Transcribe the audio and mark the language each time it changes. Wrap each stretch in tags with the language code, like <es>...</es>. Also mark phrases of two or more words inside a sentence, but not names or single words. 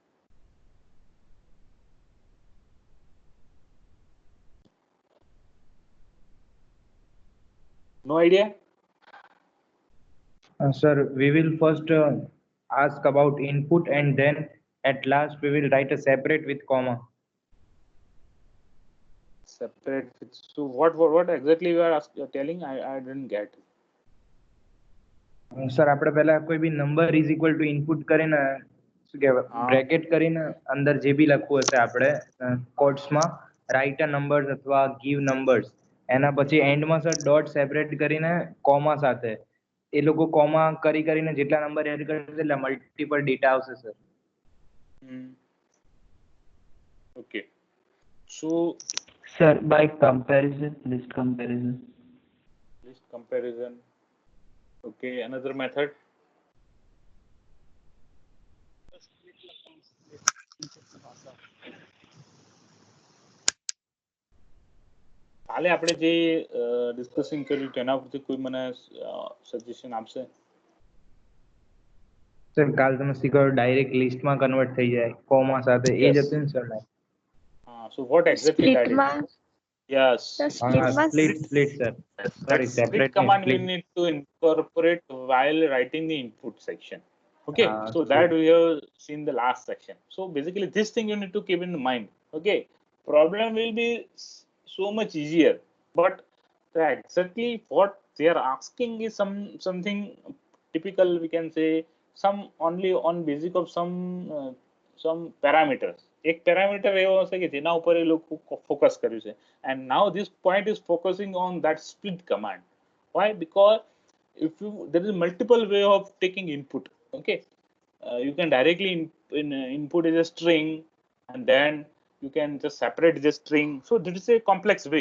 <en>No idea? Sir, we will first ask about input and then at last we will write a separate with comma. Separate. So what exactly you are telling? I didn't get.</en> <gu>સર આપણે પહેલા કોઈ બી નંબર</gu> <en>is equal to input</en> <gu>કરીને શું કહેવાય બ્રેકેટ કરીને અંદર જે બી લખવું હશે આપણે કોટ્સમાં</gu> <en>write a numbers</en> <gu>અથવા</gu> <en>give numbers,</en> <gu>એના પછી એન્ડમાં સર</gu> <en>dot separate</en> <gu>કરીને કોમા સાથે એ લોકો કોમા કરીને જેટલા નંબર એડ કરશે એટલે</gu> <en>multiple data</en> <gu>આવશે સર.</gu> <en>Okay. So sir, by comparison, list comparison. List comparison. Okay, another method.</en> <gu>કાલે આપણે જે ડિસ્કસિંગ કર્યું તેના પરથી કોઈ મને સજેશન આપશે? સર કાલ તમે શીખવાડો ડાયરેક્ટ લિસ્ટમાં કન્વર્ટ થઈ જાય કોમા સાથે, એ જ હતું ને સર? હા.</gu> <en>So what exactly that is?</en> <gu>સ્પ્લિટમાં</gu> <en>Yes. Split sir. Sorry, That separate split command we split. need to incorporate while writing the input section. Okay, so split. that we have seen the last section. So basically this thing you need to keep in mind. Okay, problem will be so much easier, but exactly what they are asking is something typical, we can say, some only on basic of some parameters.</en> <gu>એક પેરામીટર એવો હશે કે જેના ઉપર એ લોકો ફોકસ કર્યું છે,</gu> <en>and now this point is focusing on that split command. Why? Because if there is multiple way of taking input. Okay, you can directly input as a string, and then you can just separate the string. So this is a complex way.</en>